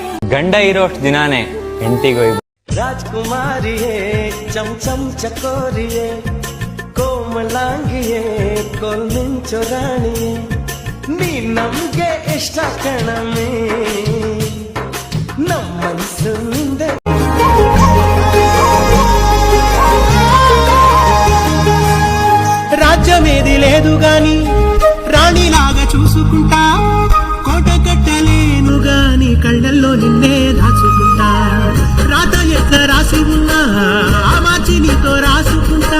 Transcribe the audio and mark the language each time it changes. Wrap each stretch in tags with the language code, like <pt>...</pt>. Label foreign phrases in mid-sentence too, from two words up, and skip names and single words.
<kn>ಗಂಡ ಇರೋಷ್ಟು ದಿನಾನೇ ಹೆಂಡತಿಗೆ ವೈಭೋಗ. ರಾಜ್ಕುಮಾರಿಯೇ ಚಮಚಮ್ ಚಕೋರಿಯೇ ಕೋಮಲಾಂಗಿಯೇ ಕೋಲ್ಮಿಂಚು ರಾಣಿಯೇ ನೀ ನಮ್ಗೆ ಇಷ್ಟ ಕಣಮೇ ನಮ್ಮ ಮನಸ್ಸು ನಿಂದೆ.</kn> <te>రాజ్యమేది లేదు గాని రాణిలాగా చూసుకుంటా, కోట కట్టలేను గాని కళ్ళల్లో నిన్నే దాచుకుంటా. రాత ఎట్లా రాసి ఉన్నా ఆ మార్చి నీతో రాసుకుంటా.</te>